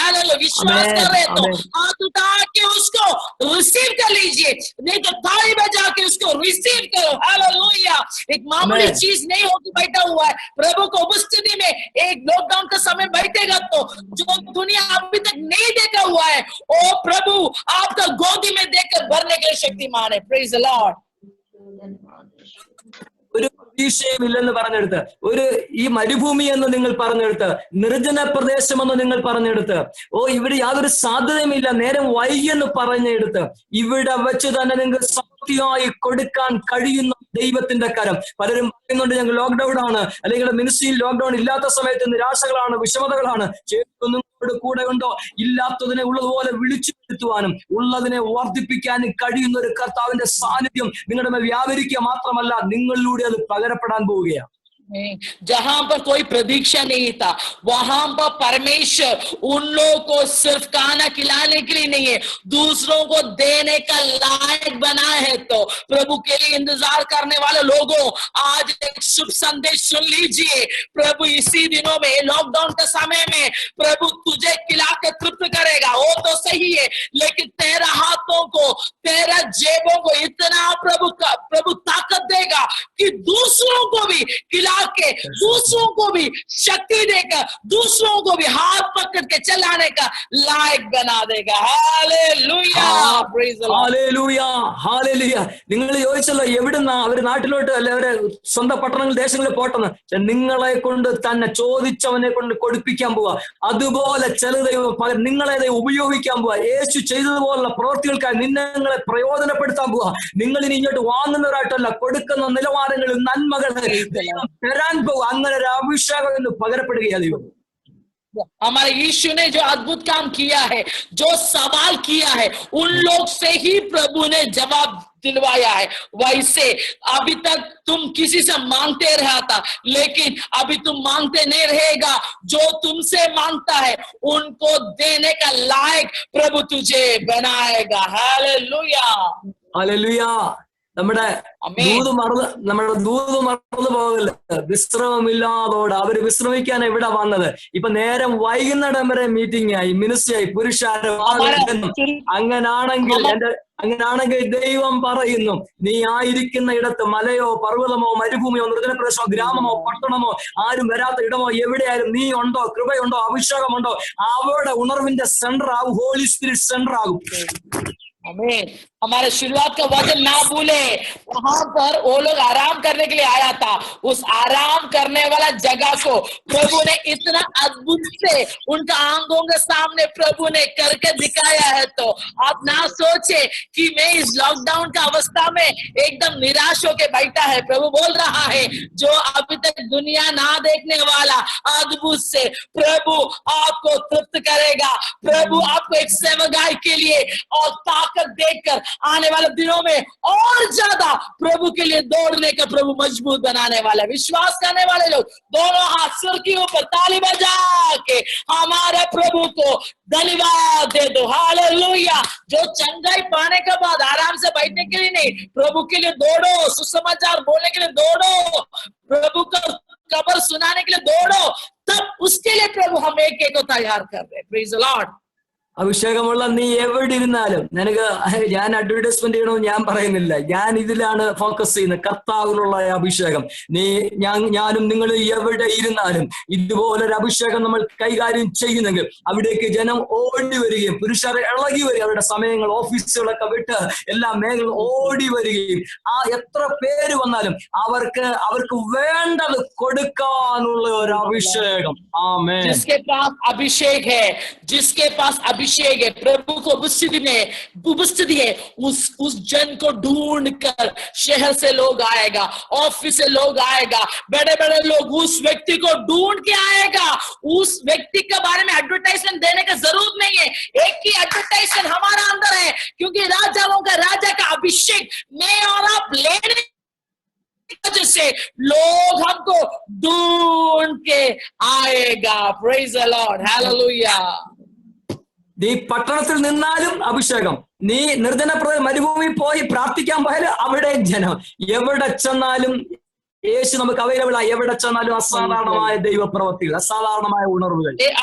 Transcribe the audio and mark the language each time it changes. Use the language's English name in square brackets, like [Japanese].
[Hindi] Hallelujah, विश्वास कर रहे तो हाथ उठा के उसको रिसीव कर लीजिए, नहीं तो ताली बजा के उसको रिसीव करो। हालेलुया, एक मामूली चीज नहीं होगी बैठा हुआ है प्रभु को उपस्थिति में। एक लॉकडाउन का समय बैठेगा तो जो दुनिया अभी तक नहीं देखा हुआ है ओ प्रभु आपका गोदी में देकर भरने के लिए शक्तिमान है। [English] Praise the Lord. [Malayalam] ഒരു പ്രതീക്ഷയുമില്ലെന്ന് പറഞ്ഞെടുത്ത്, ഒരു ഈ മരുഭൂമി എന്ന് നിങ്ങൾ പറഞ്ഞെടുത്ത്, നിർജ്ജന പ്രദേശമെന്ന് നിങ്ങൾ പറഞ്ഞെടുത്ത്, ഇവിടെ യാതൊരു സാധ്യതയുമില്ല, നേരം വൈകിയെന്ന് പറഞ്ഞെടുത്ത്, ഇവിടെ വെച്ച് തന്നെ നിങ്ങൾക്ക് സത്യമായി കൊടുക്കാൻ കഴിയുന്ന ദൈവത്തിന്റെ കരം. പലരും പറയുന്നുണ്ട് ഞങ്ങൾ ലോക്ക്ഡൌൺ ആണ്, അല്ലെങ്കിൽ മിനിസ്ട്രിയിൽ ലോക്ക്ഡൌൺ ഇല്ലാത്ത സമയത്ത് നിരാശകളാണ്, വിഷമതകളാണ്. നിങ്ങളോട് കൂടെ ഉണ്ടോ? ഇല്ലാത്തതിനെ ഉള്ളതുപോലെ വിളിച്ചു വരുത്തുവാനും ഉള്ളതിനെ വർദ്ധിപ്പിക്കാനും കഴിയുന്ന ഒരു കർത്താവിന്റെ സാന്നിധ്യം നിങ്ങളുടെ മേൽ വ്യാപരിക്കുക മാത്രമല്ല, നിങ്ങളിലൂടെ അത് പകരപ്പെടാൻ പോവുകയാണ്. [Hindi] जहां पर कोई प्रतीक्षा नहीं था, वहां पर परमेश्वर उन लोगों को सिर्फ खाना खिलाने के लिए नहीं है, दूसरों को देने का लायक बना है। तो प्रभु के लिए इंतजार करने वाले लोगों, आज एक शुभ संदेश सुन लीजिए। प्रभु इसी दिनों में, लॉकडाउन के समय में प्रभु तुझे खिला के तृप्त करेगा, वो तो सही है, लेकिन तेरा हाथों को, तेरा जेबों को इतना प्रभु ताकत देगा कि दूसरों को भी खिला के, दूसरों को भी शक्ति देकर, दूसरों को भी हाथ पकड़ के चलाने का लायक बना देगा। [English] Hallelujah, praise the Lord, hallelujah, hallelujah. [Malayalam] നിങ്ങൾ ചോദിച്ചല്ലോ എവിടുന്നാ അവര് നാട്ടിലോട്ട് അല്ലെ അവരെ സ്വന്തം പട്ടണങ്ങൾ ദേശങ്ങളിൽ പോട്ടെന്ന്. നിങ്ങളെ കൊണ്ട് തന്നെ ചോദിച്ചവനെ കൊണ്ട് കൊടുപ്പിക്കാൻ പോവാ. അതുപോലെ ചില ദൈവം നിങ്ങളെ ഉപയോഗിക്കാൻ പോവാ. യേശു ചെയ്തതുപോലുള്ള പ്രവൃത്തികൾക്കായി നിങ്ങളെ പ്രയോജനപ്പെടുത്താൻ പോവാ. നിങ്ങൾ ഇനി ഇങ്ങോട്ട് വാങ്ങുന്നവരായിട്ടല്ല, കൊടുക്കുന്ന നിലവാരങ്ങളിൽ നന്മകൾ [Hindi] तरान को अंदर अभिषेक पकड़पड़ेगा [Malayalam] दൈവം. [Hindi] हमारे यीशु ने जो अद्भुत काम किया है, जो सवाल किया है, उन लोग से ही प्रभु ने जवाब दिलवाया है। वैसे अभी तक तुम किसी से मांगते रहा था, लेकिन अभी तुम मांगते नहीं रहेगा। जो तुमसे मांगता है उनको देने का लायक प्रभु तुझे बनाएगा। Hallelujah, [Malayalam] hallelujah. നമ്മുടെ ദൂത് മറന്നു പോകല്ല. വിശ്രമമില്ലാതോടെ അവര് വിശ്രമിക്കാൻ എവിടെ വന്നത്? ഇപ്പൊ നേരം വൈകുന്നേരം വരെ മീറ്റിംഗ് ആയി, മിനിസ്ട്രി ആയി, പുരുഷാരം. അങ്ങനാണെങ്കിൽ ദൈവം പറയുന്നു, നീ ആയിരിക്കുന്ന ഇടത്ത് മലയോ പർവ്വതമോ മരുഭൂമിയോ നിർജ്ജന പ്രദേശമോ ഗ്രാമമോ പട്ടണമോ ആരും വരാത്ത ഇടമോ എവിടെയായാലും നീ ഉണ്ടോ, കൃപയുണ്ടോ, അഭിഷേകമുണ്ടോ, അവിടെ ഉണർവിന്റെ സെന്റർ ആകും, ഹോളി സ്പിരിറ്റ് സെന്റർ ആകും. आमीन। [Hindi] हमारे शुरुआत का वचन ना भूले, वहां पर वो लोग आराम करने के लिए आया था। उस आराम करने वाला जगह को प्रभु ने इतना अद्भुत से उनका आंखों के सामने प्रभु ने करके दिखाया है। तो आप ना सोचे कि मैं इस लॉकडाउन का अवस्था में एकदम निराश होके बैठा है। प्रभु बोल रहा है, जो अभी तक दुनिया ना देखने वाला अद्भुत से प्रभु आपको तृप्त करेगा। प्रभु आपको एक सेवकाई के लिए और देखकर आने वाले दिनों में और ज्यादा प्रभु के लिए दौड़ने का प्रभु मजबूत बनाने वाला। विश्वास करने वाले लोग दोनों हाथ सिर के ऊपर ताली बजा के हमारे प्रभु को धन्यवाद दे दो। हालेलुया। जो चंगाई पाने के बाद आराम से बैठने के लिए नहीं, प्रभु के लिए दौड़ो, सुसमाचार बोलने के लिए दौड़ो, प्रभु का खबर सुनाने के लिए दौड़ो, तब उसके लिए प्रभु हम एक एक को तैयार कर रहे हैं। [English] Praise the Lord. [Malayalam] അഭിഷേകമുള്ള നീ എവിടെ ഇരുന്നാലും, ഞാൻ അഡ്വർടൈസ്മെന്റ് ചെയ്യണമെന്ന് ഞാൻ പറയുന്നില്ല, ഞാൻ ഇതിലാണ് ഫോക്കസ് ചെയ്യുന്നത്, കർത്താവിലുള്ള അഭിഷേകം. ഞാനും നിങ്ങൾ എവിടെ ഇരുന്നാലും ഇതുപോലൊരു അഭിഷേകം നമ്മൾ കൈകാര്യം ചെയ്യുന്നെങ്കിൽ അവിടേക്ക് ജനം ഓടി വരികയും പുരുഷർ ഇളകി വരികയും അവരുടെ സമയങ്ങൾ ഓഫീസുകളൊക്കെ വിട്ട് എല്ലാ മേഖലകളും ഓടി വരികയും എത്ര പേര് വന്നാലും അവർക്ക് വേണ്ടത് കൊടുക്കാനുള്ള ഒരു അഭിഷേകം. ആമേൻ. [Hindi] जिसके पास अभिषेक है, जिसके पास अभिषेक है, प्रभु को उपस्थिति है, उस जन को ढूंढ कर शहर से लोग आएगा, ऑफिस से लोग आएगा, बड़े बड़े लोग उस व्यक्ति को ढूंढ के आएगा। उस व्यक्ति के बारे में एडवर्टाइजमेंट देने की जरूरत नहीं है, एक ही एडवर्टाइजमेंट हमारा अंदर है, क्योंकि राजाओं का राजा का अभिषेक मैं और आप लेने से लोग हमको ढूंढ के आएगा। [English] Praise the Lord, hallelujah. [Malayalam] നീ പട്ടണത്തിൽ നിന്നാലും അഭിഷേകം, നീ നിർജ്ജന മരുഭൂമിയിൽ പോയി പ്രാർത്ഥിക്കാൻ പോയാലും അവിടെ ജനം, എവിടെ ചെന്നാലും യേശു നമുക്ക് അവൈലബിൾ ആയി. എവിടെ ചെന്നാലും അസാധാരണമായ ദൈവപ്രവൃത്തികൾ, അസാധാരണമായ ഉണർവുകൾ.